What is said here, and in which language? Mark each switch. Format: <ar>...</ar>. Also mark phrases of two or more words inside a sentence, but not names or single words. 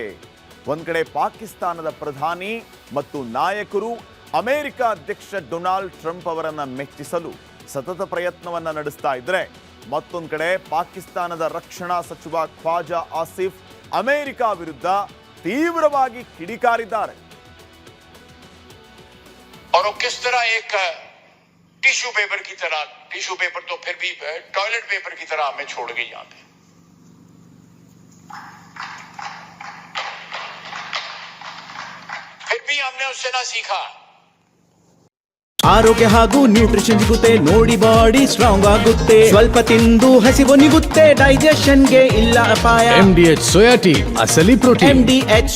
<kn>ಒಂದ್ ಕಡೆ ಪಾಕಿಸ್ತಾನದ ಪ್ರಧಾನಿ ಮತ್ತು ನಾಯಕರು ಅಮೆರಿಕ ಅಧ್ಯಕ್ಷ ಡೊನಾಲ್ಡ್ ಟ್ರಂಪ್ ಅವರನ್ನ ಮೆಚ್ಚಿಸಲು ಸತತ ಪ್ರಯತ್ನವನ್ನ ನಡೆಸ್ತಾ ಇದ್ರೆ, ಮತ್ತೊಂದು ಕಡೆ ಪಾಕಿಸ್ತಾನದ ರಕ್ಷಣಾ ಸಚಿವ ಖ್ವಾಜಾ ಆಸಿಫ್ ಅಮೆರಿಕ ವಿರುದ್ಧ ತೀವ್ರವಾಗಿ ಕಿಡಿಕಾರಿದ್ದಾರೆ.</kn> <en>tissue paper</en> <hi>की तरह,</hi> <en>tissue paper</en> <hi>तो फिर भी</hi> <en>toilet paper</en> <hi>की तरह हमें छोड़ गई यहाँ पे. फिर भी हमने उससे ना सीखा.</hi> <kn>ಆರೋಗ್ಯ ಹಾಗೂ ನ್ಯೂಟ್ರಿಷನ್ ಸಿಗುತ್ತೆ ನೋಡಿ,</kn> <en>body strong</en> <kn>ಆಗುತ್ತೆ. ಸ್ವಲ್ಪ ತಿಂದು ಹಸಿವು ನಿಗುತ್ತೆ, ಡೈಜೆಷನ್ಗೆ ಇಲ್ಲ ಅಪಾಯ. MDH ಸೋಯಾ ಟೀ, ಅಸಲಿ ಪ್ರೋಟೀನ್. MDH</kn>